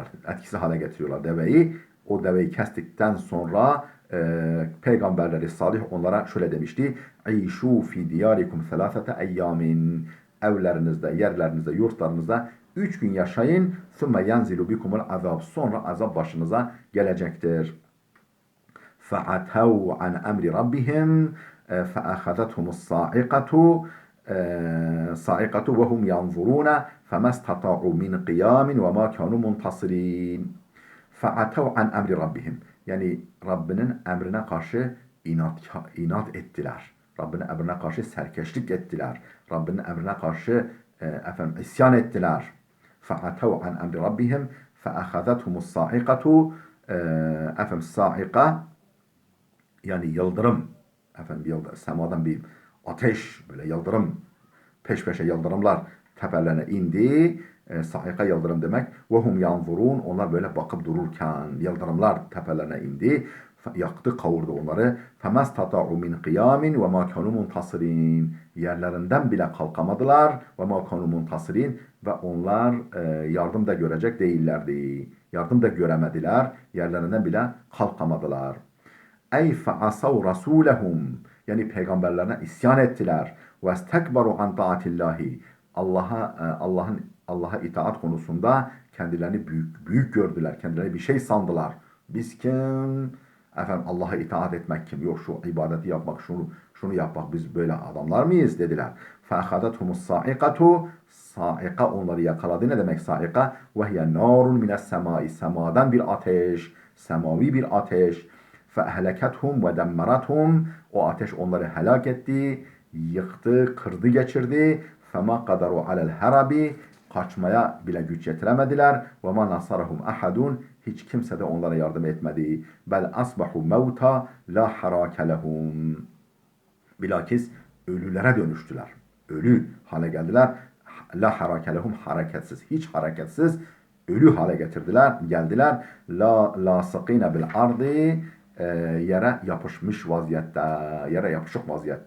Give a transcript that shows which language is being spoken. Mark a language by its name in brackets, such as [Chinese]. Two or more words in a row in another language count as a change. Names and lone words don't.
[Turkish] Etkisiz hale getiriyorlar deveyi. O deveyi kestikten sonra peygamberleri salih onlara şöyle demişti. [Arabic] عيشوا في دياركم ثلاثة أيام. [Turkish] Evlerinizde, yerlerinizde, yurtlarınızda 3 gün yaşayın. [Arabic] ثم ينزل بكم العذاب. [Turkish] Sonra azap başınıza gelecektir. [Arabic] فَعَتَوْا عَنْ أَمْرِ رَبِّهِمْ فَأَخَذَتْهُمُ الصَّاعِقَةُ صَاعِقَةُ وَهُمْ يَنْظُرُونَ فَمَا اسْتَطَاعُوا مِنْ قِيَامٍ وَمَا كَانُوا مُنْتَصِرِينَ فَعَتَوْا عَنْ أَمْرِ رَبِّهِمْ. [Turkish] Yani Rabbinin emrine karşı inat ettiler. Rabbinin emrine karşı serkeşlik ettiler. Rabbinin emrine karşı isyan ettiler. [Arabic] فَعَتَوْا عَنْ أَمْرِ رَبِّهِمْ فَأَخَذَتْهُمُ الصَّاعِقَةُ [Turkish] saika yani yıldırım, efendim semadan bir ateş, böyle yıldırım, peş peşe yıldırımlar tepelerine indi. Saika yıldırım demek. [Arabic] وهم ينظرون, [Turkish] onlar böyle bakıp dururken yıldırımlar tepelerine indi. Yaktı, kavurdu onları. [Arabic] فَمَسْتَطَعُوا مِنْ قِيَامٍ وَمَا كَانُوا مُنْتَصِرِينَ. [Turkish] Yerlerinden bile kalkamadılar. [Arabic] وَمَا كَانُوا مُنْتَصِرِينَ. [Turkish] Ve onlar yardım da görecek değillerdi. Yardım da göremediler. Yerlerinden bile kalkamadılar. [Arabic] أي فعصوا رسولهم. [Turkish] Yani peygamberlerine isyan ettiler. [Arabic] واستكبروا عن طاعة الله. [Turkish] Allah'a itaat konusunda kendilerini büyük gördüler. Kendilerini bir şey sandılar. Biz kim? Efendim Allah'a itaat etmek kim? Yok şu ibadeti yapmak, şunu yapmak, biz böyle adamlar mıyız dediler. [Arabic] فَاَخَذَتْهُمُ الصَّاعِقَةُ. [Turkish] Saika onları yakaladı. Ne demek saika? [Arabic] وَهِيَ نَارٌ مِنَ السَّمَاءِ. [Turkish] Semadan bir ateş. Semavi bir ateş. [Arabic] فَاَهْلَكَتْهُمْ وَدَمَّرَتْهُمْ. [Turkish] O ateş onları helak etti, yıktı, kırdı, geçirdi. [Arabic] فَمَا قَدَرُوا عَلَى الْهَرَبِ. [Turkish] Kaçmaya bile güç yetiremediler. [Arabic] وَمَا نَصَرَهُمْ أَحَدٌ. [Turkish] Hiç kimse de onlara yardım etmedi. [Arabic] بَلْ أَصْبَحُوا مَوْتًا لَا حَرَاكَ لَهُمْ. [Turkish] Bilakis ölülere dönüştüler. Ölü hale geldiler. [Arabic] لا حراك لهم, [Turkish] hareketsiz, hiç hareketsiz ölü hale geldiler. [Arabic] لاصقين بالأرض, [Turkish] yere yapışmış vaziyette, yere yapışık vaziyette.